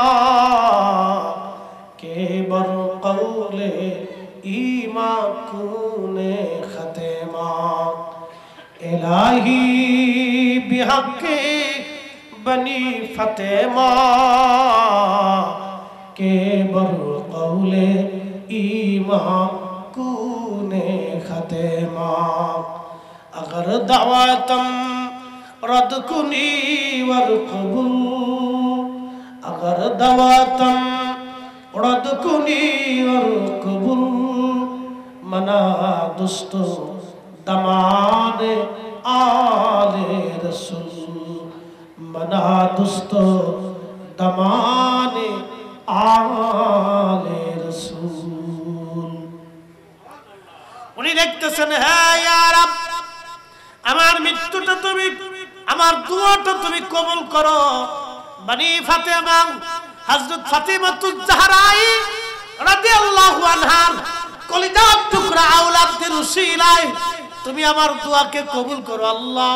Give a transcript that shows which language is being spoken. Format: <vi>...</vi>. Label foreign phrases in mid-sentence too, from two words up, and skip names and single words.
<fa>که بر قول ایمان کنی خاتمه، الهی به حق بنی فاطمه که بر قول ایمان کنی خاتمه, अगर دعوتم رد کنی ور قبول، اگر دعوتم رد کنی ور قبول، من و دست و دامان آل رسول، من و دست و دامان آل رسول.</fa> <bn>উনি দেখতেছেন, হ্যাঁ</bn> <ar>يا رب,</ar> <bn>আমার মৃত্যুটা তুমি, আমার দুয়াটা তুমি কবুল করো। বনি ফাতেমা হযরত ফাতিমাতুজ জাহরাই</bn> <ar>رضي الله عنها</ar> <bn>কলিজার টুকরা আওলাদের উসিলায় তুমি আমার দোয়াকে কবুল করো আল্লাহ।</bn>